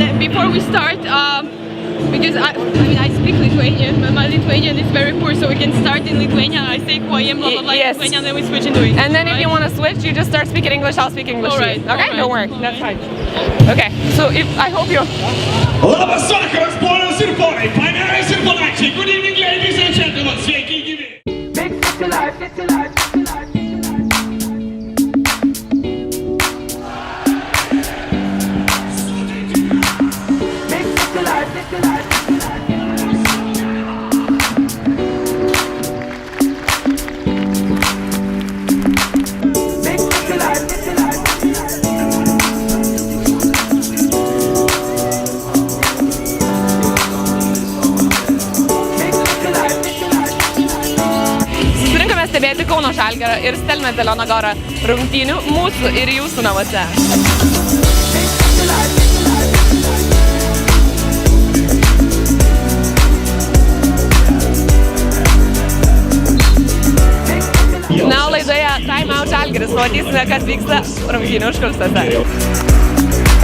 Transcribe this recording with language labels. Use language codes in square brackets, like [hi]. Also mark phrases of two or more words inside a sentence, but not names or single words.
[en] before we start, because I speak Lithuanian, but my Lithuanian is very poor, so we can start in Lithuanian. I say kuojem, blah blah blah, Yes. Lithuanian, then we switch into English. And then if you want to switch, you just start speaking English, I'll speak English. Alright, to you. Okay? alright. Don't worry. That's fine. Okay. So I hope you... [lt] Labas vakaras, ponios ir ponai, panerais ir panačiai. [en] Good evening, ladies and gentlemen. [lt] Sveiki gyvi. [en] Big city life, city life, city life, city life. Big city life, city life, city life. Big city life, city life, city life. Big city life, city life. [lt] Susirinkome stebėti Kauno Žalgirą ir Stelmetelio Nagorą rungtynių mūsų ir jūsų namuose. Na, o laidoje Time Out Žalgiris matysime, kas vyksta rungtynių užkulisiuose.